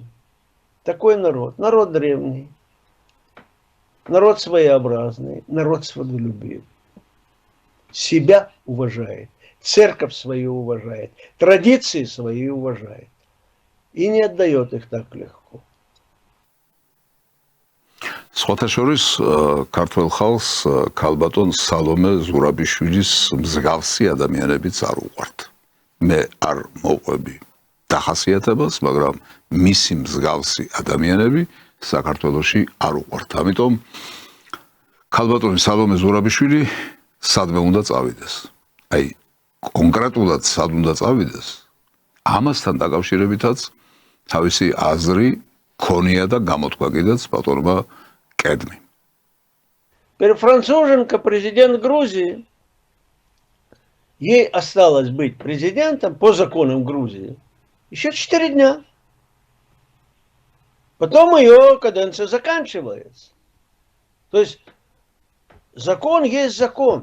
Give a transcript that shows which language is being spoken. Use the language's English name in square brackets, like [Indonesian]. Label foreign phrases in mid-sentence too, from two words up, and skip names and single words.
[Russian] Такой народ. Народ древний. Народ своеобразный. Народ свободолюбивый. Себя уважает. Церковь свою уважает. Традиции свои уважает. И не отдает их так легко. [Georgian] სხვათა შორის ქართველ ხალხს ქალბატონ სალომე ზურაბიშვილის მსგავსი ადამიანებიც არ უყვართ. მე არ მოვყვები დახასიათებას, მაგრამ მისი მსგავსი ადამიანები საქართველოში არ უყვართ. ამიტომ ქალბატონი სალომე ზურაბიშვილი სადმე უნდა წავიდეს. აი კონკრეტულად სად უნდა წავიდეს? ამასთან დაკავშირებითაც თავისი აზრი ქონია და გამოთქვა კიდეც ბატონმა კედმი. [Russian] Француженко, президент Грузии, ей осталось быть президентом по законам Грузии еще 4 дня. Потом ее каденция заканчивается. То есть закон есть закон.